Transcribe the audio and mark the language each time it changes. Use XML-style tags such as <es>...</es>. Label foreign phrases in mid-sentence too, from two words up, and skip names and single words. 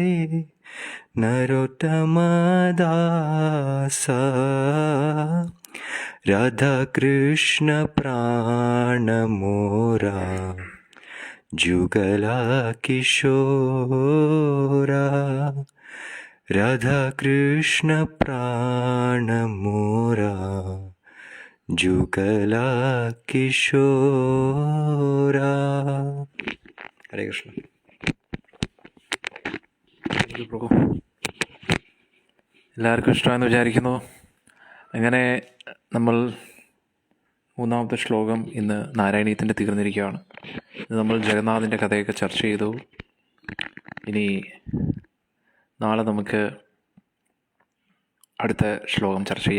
<bn>নরোত্তম দাসা রাধা কৃষ্ণ প্রাণ মোরা জুগলা কিশোরা রাধা কৃষ্ণ প্রাণ মোরা জুগলা কিশোরা হরে কৃষ্ণ</bn> <ml>പ്രഭു എല്ലാവർക്കും ഇഷ്ടമാണെന്ന് വിചാരിക്കുന്നു. അങ്ങനെ നമ്മൾ മൂന്നാമത്തെ ശ്ലോകം ഇന്ന് നാരായണീയത്തിൻ്റെ തീർന്നിരിക്കുകയാണ്. ഇത് നമ്മൾ ജഗന്നാഥിൻ്റെ കഥയൊക്കെ ചർച്ച ചെയ്തു. ഇനി നാളെ നമുക്ക് അടുത്ത ശ്ലോകം ചർച്ച ചെയ്യാം.</ml>